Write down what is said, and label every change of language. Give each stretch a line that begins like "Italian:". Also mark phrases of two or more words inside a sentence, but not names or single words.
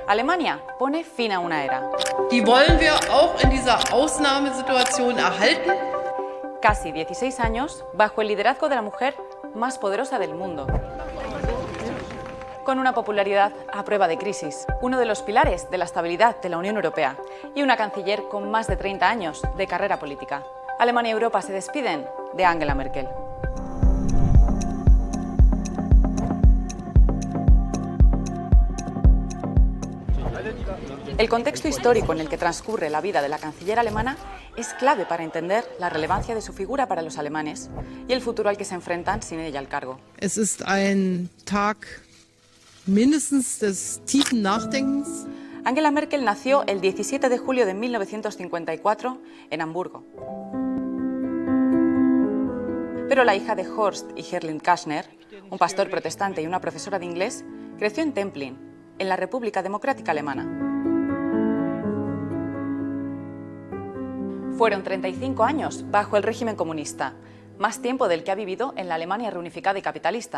Spanish: Alemania pone fin a una era.
German: Die wollen wir auch in dieser Ausnahmesituation erhalten.
Spanish: Casi 16 años bajo el liderazgo de la mujer más poderosa del mundo. Con una popularidad a prueba de crisis, uno de los pilares de la estabilidad de la Unión Europea y una canciller con más de 30 años de carrera política. Alemania y Europa se despiden de Angela Merkel. El contexto histórico en el que transcurre la vida de la canciller alemana es clave para entender la relevancia de su figura para los alemanes y el futuro al que se enfrentan sin ella al cargo.
German: Es ist ein Tag mindestens des tiefen Nachdenkens.
Spanish: Angela Merkel nació el 17 de julio de 1954 en Hamburgo. Pero la hija de Horst y Herlin Kastner, un pastor protestante y una profesora de inglés, creció en Templin, en la República Democrática Alemana. Fueron 35 años bajo el régimen comunista, más tiempo del que ha vivido en la Alemania reunificada y capitalista.